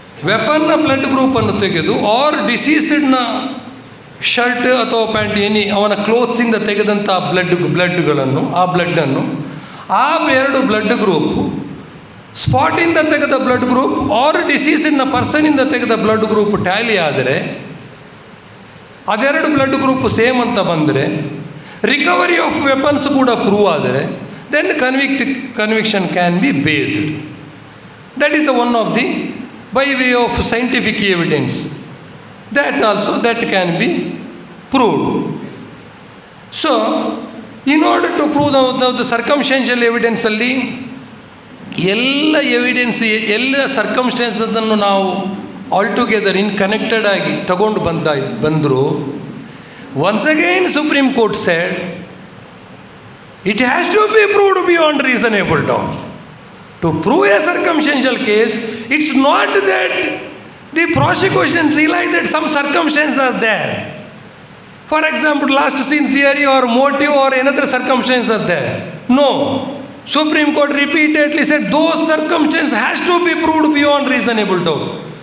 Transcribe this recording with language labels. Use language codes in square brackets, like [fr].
[kn] ವೆಪನ್ನ blood ಗ್ರೂಪನ್ನು ತೆಗೆದು R ಡಿಸೀಸ್ಡ್ನ shirt ಅಥವಾ pant ಅವನ ಕ್ಲೋತ್ಸಿಂದ ತೆಗೆದಂಥ ಬ್ಲಡ್ಗಳನ್ನು, ಆ ಬ್ಲಡ್ಡನ್ನು, ಆ ಎರಡು ಬ್ಲಡ್ ಗ್ರೂಪು ಸ್ಪಾಟಿಂದ ತೆಗೆದ ಬ್ಲಡ್ ಗ್ರೂಪ್ ಆರ್ ಡಿಸೀಸ್ಡ್ನ ಪರ್ಸನಿಂದ ತೆಗೆದ ಬ್ಲಡ್ ಗ್ರೂಪ್ ಟ್ಯಾಲಿ ಆದರೆ, ಅದೆರಡು ಬ್ಲಡ್ ಗ್ರೂಪ್ ಸೇಮ್ ಅಂತ ಬಂದರೆ, ರಿಕವರಿ ಆಫ್ ವೆಪನ್ಸ್ ಕೂಡ ಪ್ರೂವ್ ಆದರೆ, [en] Then conviction can be based. That is the one of the by way of scientific evidence. That also, that can be proved. So, in order to prove the circumstantial evidence [kn] ಅಲ್ಲಿ ಎಲ್ಲ evidence, ಎಲ್ಲ ಸರ್ಕಮ್ಸ್ಟೆನ್ಸನ್ನು ನಾವು altogether connected ಆಗಿ ತಗೊಂಡು ಬಂದರು, [en] Once again Supreme Court said it has to be proved beyond reasonable doubt. To prove a circumstantial case, it's not that the prosecution realized that some circumstances are there. For example, last seen theory or motive or another circumstance are there. No. Supreme Court repeatedly said those circumstances has to be proved beyond reasonable doubt.